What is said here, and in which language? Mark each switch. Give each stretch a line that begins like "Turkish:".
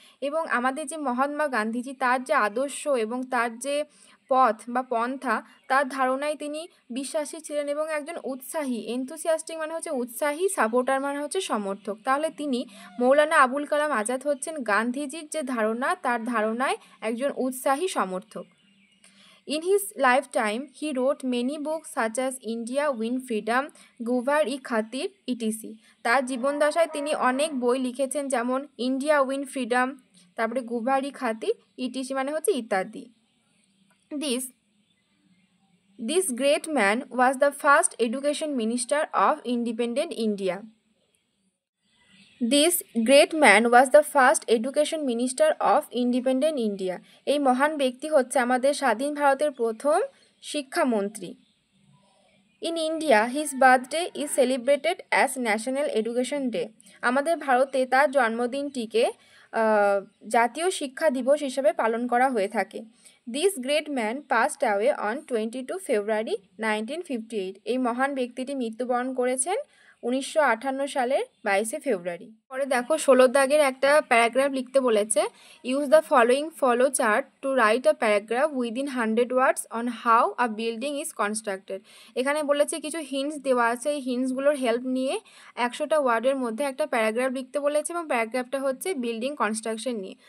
Bangla: এবং আমাদের যে মহাত্মা গান্ধীজি, তার যে আদর্শ এবং তার যে পথ বা পন্থা, তার ধারণায় তিনি বিশ্বাসী ছিলেন এবং একজন উৎসাহী, এনথুসিয়াস্টিক মানে হচ্ছে উৎসাহী, সাপোর্টার মানে হচ্ছে সমর্থক। তাহলে তিনি, মৌলানা আবুল কালাম আজাদ হচ্ছেন গান্ধীজির যে ধারণা, তার ধারণায় একজন উৎসাহী সমর্থক।
English: In his lifetime, he wrote many books such as India Win Freedom, Guvar-i-Khatir, etc.
Bangla: তার জীবনদশায় তিনি অনেক বই লিখেছেন, যেমন ইন্ডিয়া উইন ফ্রিডম, তারপরে গুভার-ই-খাতির, ইটিসি মানে হচ্ছে ইত্যাদি।
English: This great man was the first education minister of independent India. This great man was the first education minister of independent India.
Bangla: এই মহান ব্যক্তি হচ্ছে আমাদের স্বাধীন ভারতের প্রথম শিক্ষামন্ত্রী।
English: In India, his birthday is celebrated as National Education Day.
Bangla: আমাদের ভারতে তার জন্মদিনটিকে জাতীয় শিক্ষা দিবস হিসেবে পালন করা হয়ে থাকে।
English: This great man passed away on 22 February 1958.
Bangla: এই মহান ব্যক্তিটি মৃত্যুবরণ করেছেন 1958 সালের 22 ফেব্রুয়ারি। পরে দেখো, 16 দাগের একটা প্যারাগ্রাফ লিখতে বলেছে।
English: Use the follow chart to write a paragraph within 100 words on how a building is constructed.
Bangla: এখানে বলেছে কিছু হিন্টস দেওয়া আছে, এই হিন্টসগুলোর হেল্প নিয়ে 100টা ওয়ার্ডের মধ্যে একটা প্যারাগ্রাফ লিখতে বলেছে, এবং প্যারাগ্রাফটা হচ্ছে বিল্ডিং কনস্ট্রাকশন নিয়ে।